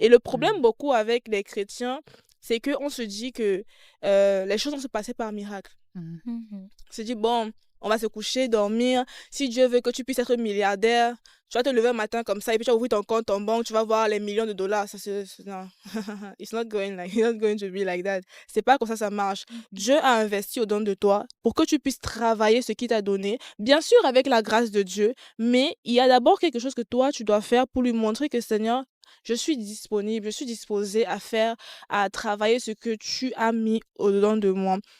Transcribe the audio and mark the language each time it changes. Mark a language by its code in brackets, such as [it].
[fr] Et le problème beaucoup avec les chrétiens, c'est qu'on se dit que les choses vont se passer par miracle. Mhm. Mhm. On se dit, bon, on va se coucher, dormir. Si Dieu veut que tu puisses être milliardaire, tu vas te lever un matin comme ça et puis tu vas ouvrir ton compte en banque, tu vas voir les millions de dollars. [en] Non, it's not going to be like that. [fr] C'est pas comme ça marche. Dieu a investi au-dedans de toi pour que tu puisses travailler ce qu'il t'a donné, bien sûr avec la grâce de Dieu, mais il y a d'abord quelque chose que toi, tu dois faire pour lui montrer que Seigneur, je suis disponible, je suis disposée à travailler ce que tu as mis au-dedans de moi.